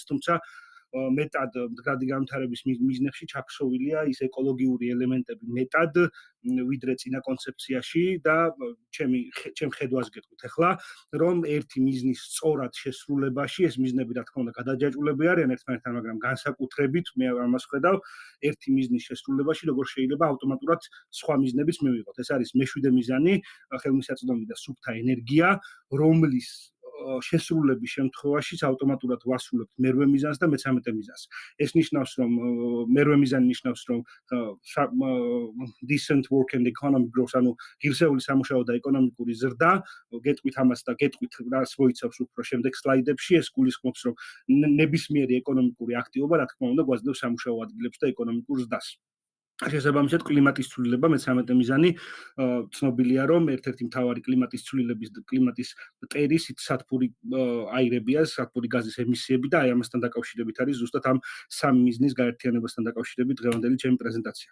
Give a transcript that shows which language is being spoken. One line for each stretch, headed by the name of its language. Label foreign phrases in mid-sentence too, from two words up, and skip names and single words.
Georgian: თუმცა მეტად მდგრადი განვითარების მიზნებში ჩაქსოვილია ის ეკოლოგიური ელემენტები მეტად ვიდრე წინა კონცეფციაში და ჩემ ხედვას გეტყვით ახლა რომ ერთი მიზნის სწორად შესრულებაში ეს მიზნები რა თქმა უნდა გადაჯაჭვულები არიან ერთმანეთთან, მაგრამ განსაკუთრებით მე ამას ხედავ ერთი მიზნის შესრულებაში როგორ შეიძლება ავტომატურად სხვა მიზნებიც მივიღოთ. ეს არის მეშვიდე მიზანი, ხელმისაწვდომი და სუფთა ენერგია, რომლის შესრულების შემთხვევაშიც ავტომატურად ვასრულებთ მერვე მიზანს და მე-13 მიზანს. ეს ნიშნავს, რომ მერვე მიზანი ნიშნავს, რომ
English: decent work and economic growth,
Georgian: ანუ ღირსეული სამუშაო და ეკონომიკური ზრდა, გეტყვით ამას და გეტყვით რას მოიცავს უფრო შემდეგ სლაიდებში, ეს გულისხმობს, რომ ნებისმიერი ეკონომიკური აქტივობა, რა თქმა უნდა, გვაძლევს სამუშაო ადგილებს და ეკონომიკურ ზრდას. შესაბამისად კლიმატის ცვლილება მე-13 მიზანი ცნობილია რომ ერთ-ერთი მთავარი კლიმატის ცვლილების და კლიმატის მტერი სათბური აირებია, სათბური გაზის ემისიები და აი ამასთან დაკავშირებით არის ზუსტად ამ სამი მიზნის გაერთიანებასთან დაკავშირებით დღევანდელი ჩემი პრეზენტაცია.